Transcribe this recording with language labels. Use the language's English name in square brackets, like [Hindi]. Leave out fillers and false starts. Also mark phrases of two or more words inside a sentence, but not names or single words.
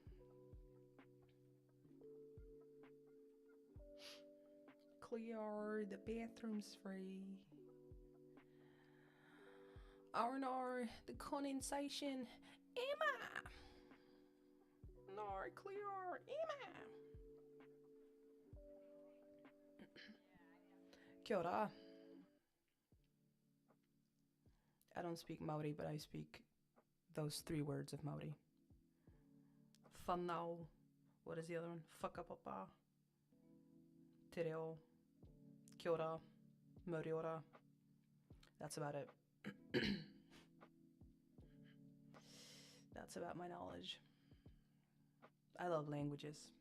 [English] Clear, the bathroom's free. R&R, the condensation. Emma! No, clear, Emma! [Māori] Kia ora. [English] I don't speak Maori, but I speak those 3 words of Maori. Whanau. What is the other one? Whakapapa. [Māori] Te reo. Kia ora. [English] Moriora. That's about it. That's about my knowledge. I love languages.